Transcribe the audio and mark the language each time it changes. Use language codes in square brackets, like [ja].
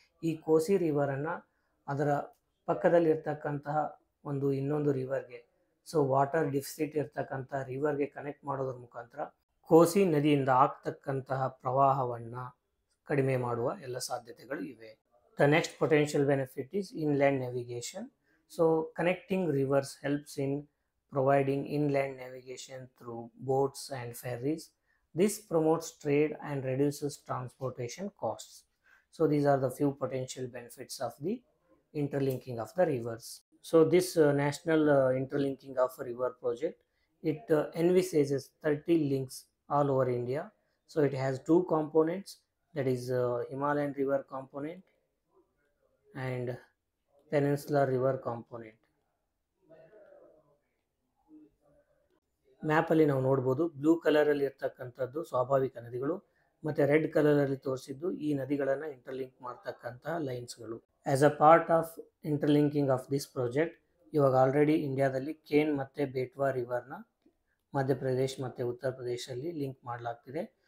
[kn] ಈ ಕೋಸಿ ರಿವರನ್ನು ಅದರ ಪಕ್ಕದಲ್ಲಿ ಇರ್ತಕ್ಕಂತಹ ಇನ್ನೊಂದು ರಿವರ್ಗೆ, ಸೊ ವಾಟರ್ ಡಿಫಿಸಿಟ್ ಇರ್ತಕ್ಕಂಥ ರಿವರ್ಗೆ ಕನೆಕ್ಟ್ ಮಾಡೋದ್ರ ಮುಖಾಂತರ ಕೋಸಿ ನದಿಯಿಂದ ಆಗ್ತಕ್ಕಂತಹ ಪ್ರವಾಹವನ್ನು ಕಡಿಮೆ ಮಾಡುವ ಎಲ್ಲ ಸಾಧ್ಯತೆಗಳು ಇವೆ. [en] The next potential benefit is inland navigation. So connecting rivers helps in providing inland navigation through boats and ferries. This promotes trade and reduces transportation costs. So these are the few potential benefits of the interlinking of the rivers. So this national interlinking of river project, it envisages 30 links all over India. So it has two components, that is Himalayan river component and Peninsular river component. [kn] ಮ್ಯಾಪಲ್ಲಿ ನಾವು ನೋಡ್ಬೋದು, blue ಕಲರಲ್ಲಿ ಇರ್ತಕ್ಕಂಥದ್ದು ಸ್ವಾಭಾವಿಕ ನದಿಗಳು ಮತ್ತು red ಕಲರಲ್ಲಿ ತೋರಿಸಿದ್ದು ಈ ನದಿಗಳನ್ನು ಇಂಟರ್ಲಿಂಕ್ ಮಾಡ್ತಕ್ಕಂತಹ ಲೈನ್ಸ್ಗಳು. [en] as a part of interlinking of this project, [kn] ಇವಾಗ ಆಲ್ರೆಡಿ ಇಂಡಿಯಾದಲ್ಲಿ ಕೇನ್ ಮತ್ತು ಬೇಟ್ವಾ ರಿವರ್ನ ಮಧ್ಯಪ್ರದೇಶ್ ಮತ್ತು ಉತ್ತರ ಪ್ರದೇಶಲ್ಲಿ ಲಿಂಕ್ ಮಾಡಲಾಗ್ತಿದೆ.